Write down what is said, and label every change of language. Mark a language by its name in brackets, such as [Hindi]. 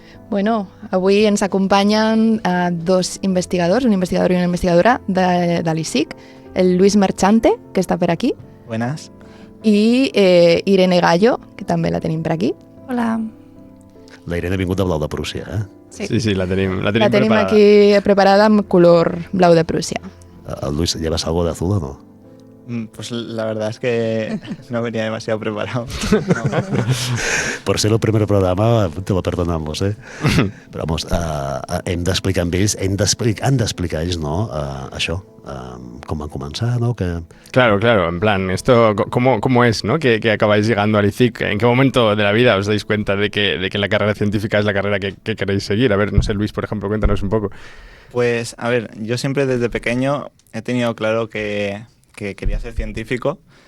[Catalan] Bueno, avui ens acompanyen 2 investigadors, un investigador i una investigadora de l'ISIC, el Luis Merchante, que està per aquí. [Spanish] Buenas. [Catalan] I Irene Gallo, que també la tenim per aquí. Hola. La Irene ha vingut de Blau de Prússia, Sí, la tenim La tenim preparada. aquí preparada amb color blau de Prússia. [Spanish] El Luis, ¿llevas algo de azul o no? Pues la verdad es que no venía demasiado preparado. Por ser el primer programa, te lo perdonamos, eh? [Catalan] Però, [Spanish] vamos, [Catalan] hem d'explicar amb ells, han d'explicar ells, no?, això, com van començar, no?, que... [Spanish] Claro, en plan, esto, ¿cómo es, no? Que acabáis llegando al ICIC? ¿En qué momento de la vida os dais cuenta de que la carrera científica es la carrera que queréis seguir? A ver, no sé, Luis, por ejemplo, cuéntanos un poco. Pues, a ver, yo siempre desde pequeño he tenido claro que quería ser científico.